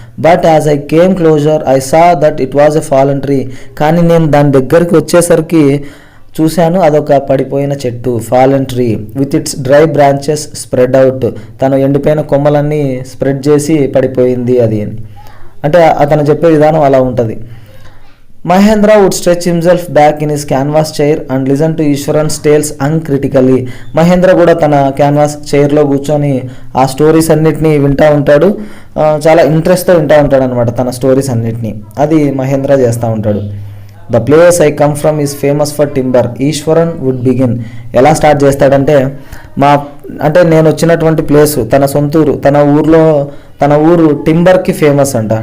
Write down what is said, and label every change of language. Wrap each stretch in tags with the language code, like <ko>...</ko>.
<en>But as I came closer I saw that it was a fallen tree.</en> <te>కానీ నేను దాని దగ్గరికి వచ్చేసరికి చూశాను, అదొక పడిపోయిన చెట్టు,</te> <en>Fallen tree with its dry branches spread out.</en> <te>తను ఎండిపోయిన కొమ్మలన్నీ స్ప్రెడ్ చేసి పడిపోయింది అది అని. అంటే అతను చెప్పే విధానం అలా ఉంటుంది.</te> <en>Mahendra would stretch himself back in his canvas chair and listen to Ishwaran's tales uncritically.</en> <te>Mahindra కూడా తన క్యాన్వాస్ చైర్లో కూర్చొని ఆ స్టోరీస్ అన్నిటినీ వింటూ ఉంటాడు, చాలా ఇంట్రెస్ట్తో వింటూ ఉంటాడు అనమాట తన స్టోరీస్ అన్నిటినీ. అది మహేంద్ర చేస్తూ ఉంటాడు.</te> <en>The place I come from is famous for timber.</en> <te>Easwaran</te> <en>Would begin.</en> <te>ఎలా స్టార్ట్ చేస్తాడంటే, అంటే నేను వచ్చినటువంటి ప్లేసు, తన సొంతూరు, తన ఊరు టింబర్కి ఫేమస్ అంట.</te>